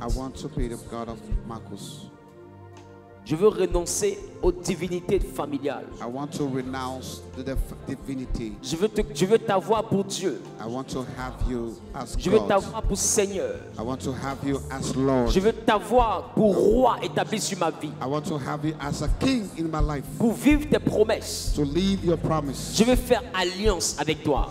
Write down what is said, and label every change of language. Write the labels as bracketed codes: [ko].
[en] I want to be the God of Marcus. [fr] Je veux renoncer aux divinités familiales. [en] I want to renounce the divinity. [fr] Je veux t'avoir pour Dieu. [en] I want to have you as [fr] Je veux [en] God. [fr] t'avoir pour Seigneur. [en] I want to have you as Lord. [fr] Je veux t'avoir pour roi établi sur ma vie. [en] I want to have you as a king in my life. [fr] Pour vivre tes promesses. [en] To live your promise. [fr] Je veux faire alliance avec toi.